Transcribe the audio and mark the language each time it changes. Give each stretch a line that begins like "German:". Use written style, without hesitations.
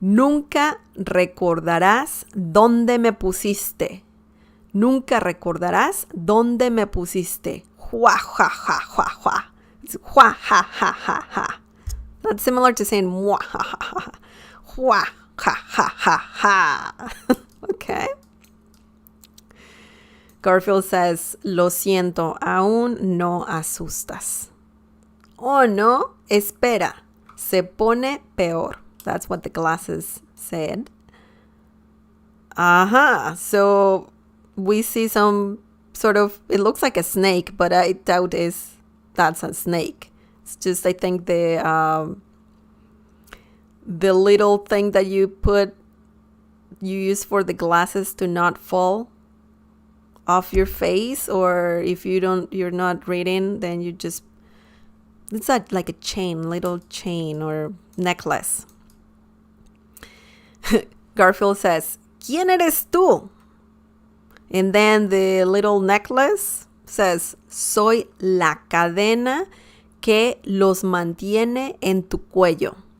Spanish: Nunca recordarás dónde me pusiste. Nunca recordarás dónde me pusiste. Jua, ja, ja, jua, jua. It's jua, ja, ja, ja, ja.
English: That's similar to saying mua, ha, ha, ha. Jua, ja, ja, ja, ha. Okay.
Spanish: Garfield says, lo siento, aún no asustas. Oh no, espera, se pone peor.
English: That's what the glasses said. So we see some sort of, it looks like a snake, but I doubt that's a snake. It's just, I think the little thing that you use for the glasses to not fall off your face, or if you're not reading, then you just, it's like a little chain or necklace.
Spanish: Garfield says, ¿Quién eres tú? And then the little necklace says, soy la cadena que los mantiene en tu cuello.